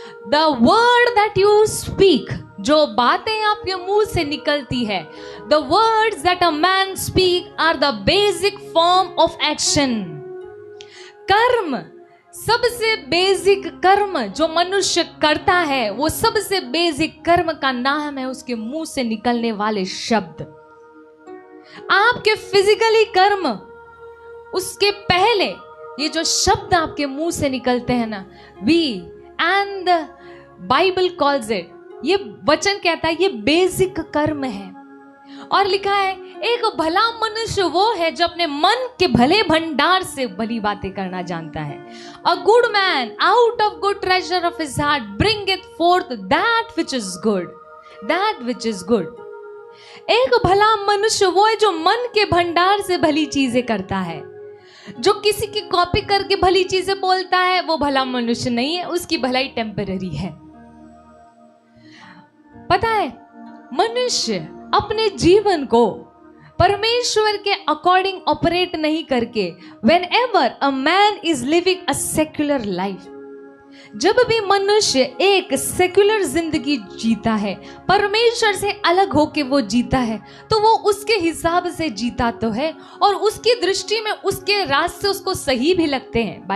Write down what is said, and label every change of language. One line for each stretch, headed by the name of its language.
English: The word that you speak,
Hindi: जो बातें आपके मुंह से निकलती है,
English: the words that a man speak are the basic form of action.
Hindi: कर्म, सबसे बेसिक कर्म जो मनुष्य करता है, वो सबसे बेसिक कर्म का नाम है उसके मुंह से निकलने वाले शब्द। आपके फिजिकली कर्म, उसके पहले ये जो शब्द आपके मुंह से निकलते हैं ना,
English: we and the Bible calls it,
Hindi: ये वचन कहता है ये बेसिक कर्म है। और लिखा है एक भला मनुष्य वो है जो अपने मन के भले भंडार से भली बातें करना जानता है.
English: A good man out of good treasure of his heart bringeth forth that which is good. That which is good.
Hindi: एक भला मनुष्य वो है जो मन के भंडार से भली चीजें करता है. जो किसी की कॉपी करके भली चीजें बोलता है वो भला मनुष्य नहीं है, उसकी भलाई टेम्पररी है. पता है, मनुष्य अपने जीवन को परमेश्वर के अकॉर्डिंग ऑपरेट नहीं करके,
English: whenever a man is living a secular life,
Hindi: जब भी मनुष्य एक सेक्युलर जिंदगी जीता है, परमेश्वर से अलग होके वो जीता है, तो वो उसके हिसाब से जीता तो है और उसकी दृष्टि में उसके रास्ते उसको सही भी लगते हैं.